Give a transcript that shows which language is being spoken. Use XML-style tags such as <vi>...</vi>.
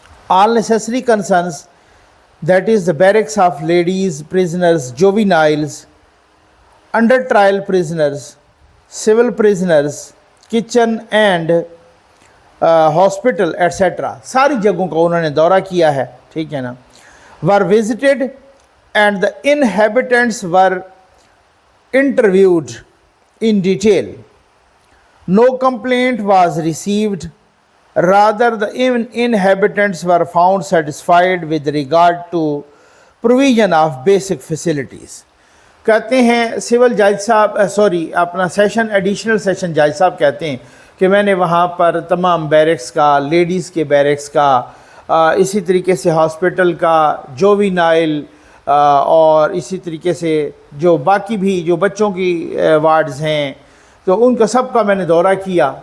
<en>all necessary concerns that is the barracks of ladies prisoners, juveniles, under trial prisoners, civil prisoners, kitchen and hospital etcetera,</en> <hi>सारी जगहों का उन्होंने दौरा किया है। ठीक है ना।</hi> <en>were visited and the inhabitants were interviewed in detail. No complaint was received. Rather, the inhabitants were found satisfied with regard to provision of basic facilities.</en> <hi>कहते हैं सिविल जज साहब, अपना सेशन एडिशनल सेशन जज साहब कहते हैं कि मैंने वहाँ पर तमाम बैरिक्स का, लेडीज़ के बैरिक्स का, इसी तरीके से हॉस्पिटल का, जुवेनाइल, और इसी तरीके से जो बाकी भी जो बच्चों की वार्ड्स हैं, तो उनका सब का मैंने दौरा किया।</hi>